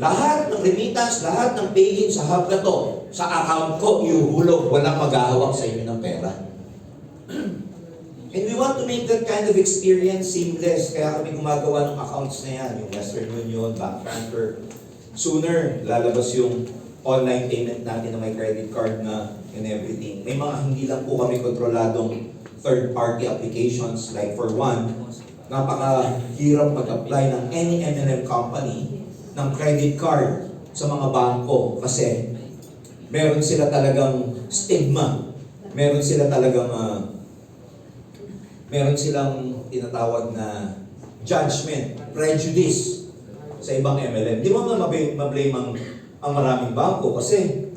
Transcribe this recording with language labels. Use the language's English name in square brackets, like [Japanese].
[Filipino] Lahat ng remittance, lahat ng pay-in sa hub na to, sa account ko, iuhulog, walang maghahawak sa inyo ng pera. [English] And we want to make that kind of experience seamless. [Filipino] Kaya kami gumagawa ng accounts na yan, yung Western Union, bank transfer. Sooner, lalabas yung online payment natin na may credit card na [English] and everything. [Filipino] May mga hindi lang po kami kontroladong third-party applications. Like for one, napakahirap mag-apply ng any M&M company ng credit card sa mga bangko kasi meron sila talagang stigma. Meron sila talagang meron silang tinatawag na judgment, prejudice sa ibang MLM. Di mo nga mablame ang maraming bangko kasi